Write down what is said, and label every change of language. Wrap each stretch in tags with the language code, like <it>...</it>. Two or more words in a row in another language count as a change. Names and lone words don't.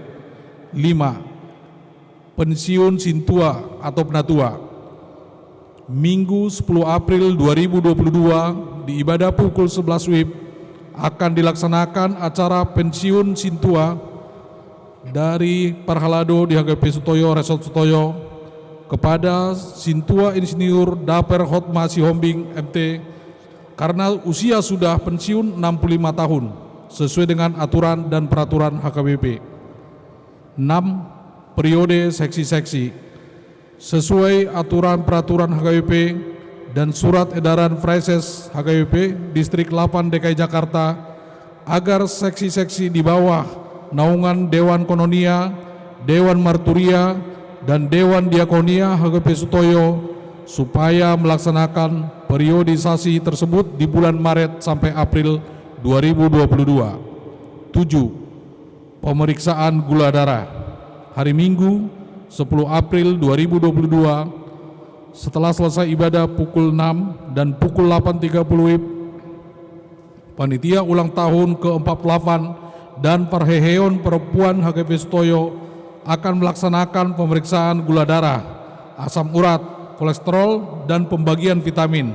<id>5. Pensiun Sintua atau Penatua. Minggu 10 April 2022 di ibadah pukul 11 WIB akan dilaksanakan acara pensiun Sintua dari Parhalado di HKBP Sutoyo, Resort Sutoyo, kepada Sintua Insinyur Daper Hotma Sihombing MT karena usia sudah pensiun 65 tahun sesuai dengan aturan dan peraturan HKBP. 6. Periode seksi-seksi. Sesuai aturan peraturan HKBP dan surat edaran Freses HKBP Distrik 8 DKI Jakarta, agar seksi-seksi di bawah naungan Dewan Kononia, Dewan Marturia, dan Dewan Diakonia HKBP Sutoyo supaya melaksanakan periodisasi tersebut di bulan Maret sampai April 2022. 7. Pemeriksaan gula darah. Hari Minggu 10 April 2022 setelah selesai ibadah pukul 6 dan pukul 8.30 WIB, panitia ulang tahun ke-48 dan Perheheon Perempuan HKBP Sutoyo akan melaksanakan pemeriksaan gula darah, asam urat, kolesterol, dan pembagian vitamin.</id>